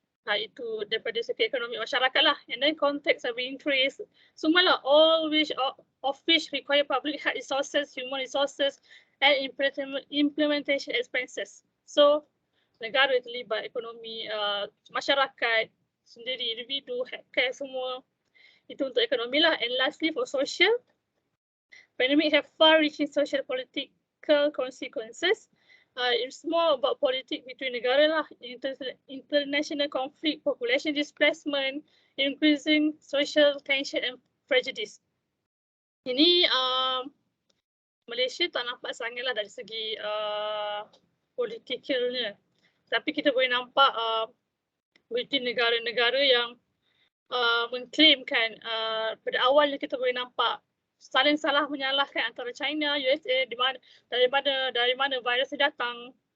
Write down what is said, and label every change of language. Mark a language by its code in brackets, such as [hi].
[ms] Itu daripada segi ekonomi masyarakat lah. [en] And then contacts are being traced. [ms] Semua lah, [en] all of which require public health resources, human resources and implementation expenses. [ms] So negara terlibat, ekonomi, masyarakat sendiri, individu, healthcare semua. Itu untuk ekonomi lah. [en] And lastly for social, pandemic have far-reaching social political consequences. It's more about politics between negara lah, international conflict, population displacement, increasing social tension and prejudice. [ms] Ini Malaysia tak nampak sangat lah dari segi politikalnya. Tapi kita boleh nampak between negara-negara yang mengklaimkan pada awalnya kita boleh nampak saling salah menyalahkan antara China, USA, dari mana virus datang.